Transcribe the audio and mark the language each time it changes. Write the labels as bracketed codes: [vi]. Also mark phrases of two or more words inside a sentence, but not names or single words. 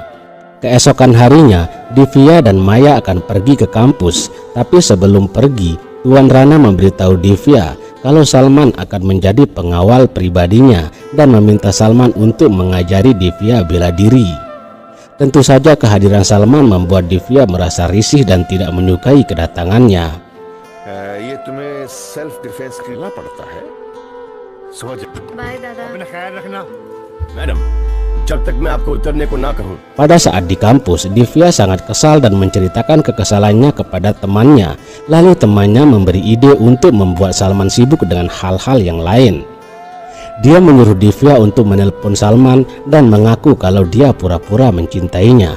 [id] Keesokan harinya, Divya dan Maya akan pergi ke kampus, tapi sebelum pergi, Tuan Rana memberitahu Divya kalau Salman akan menjadi pengawal pribadinya dan meminta Salman untuk mengajari Divya bela diri. Tentu saja kehadiran Salman membuat Divya merasa risih dan tidak menyukai kedatangannya. [hi] ये तुम्हें [en] self defense [hi] करना पड़ता है समझ बाय दादा अपना ख्याल रखना मैडम जब तक मैं आपको उतरने को ना कहूं। [id] Pada saat di kampus, Divya sangat kesal dan menceritakan kekesalannya kepada temannya. Lalu temannya memberi ide untuk membuat Salman sibuk dengan hal-hal yang lain. Dia menyuruh Divya untuk menelpon Salman dan mengaku kalau dia pura-pura mencintainya.